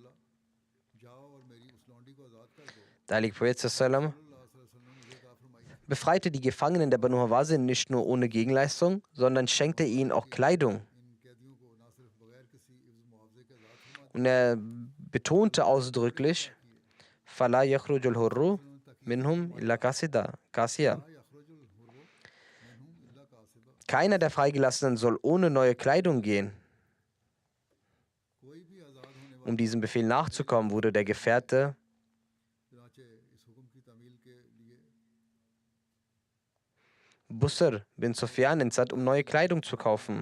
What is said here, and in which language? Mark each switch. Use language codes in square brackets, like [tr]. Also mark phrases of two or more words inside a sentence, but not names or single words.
[de] Der heilige Prophet zusammen befreite die Gefangenen der Banu Hawazin nicht nur ohne Gegenleistung, sondern schenkte ihnen auch Kleidung. Und er betonte ausdrücklich, [ar] فلا يخرج الحر منهم إلا كاسيا. [de] Keiner der Freigelassenen soll ohne neue Kleidung gehen. Um diesem Befehl nachzukommen, wurde der Gefährte Busr bin Sufyan entsandt, um neue Kleidung zu kaufen.